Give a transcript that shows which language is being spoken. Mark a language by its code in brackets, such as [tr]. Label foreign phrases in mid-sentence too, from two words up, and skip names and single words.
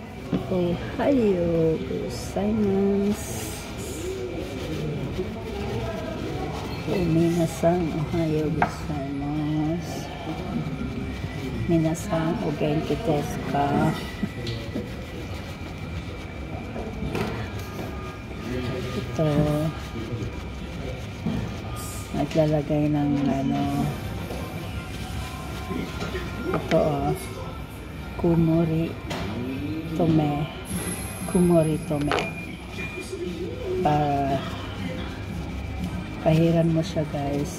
[ja] おはようございます. 皆さん、おはようございます. 皆さん、お元気ですか? [tl] Ito, naglalagay ng ano, ito [ja] 曇り止め [tl] para pahiran mo siya, guys.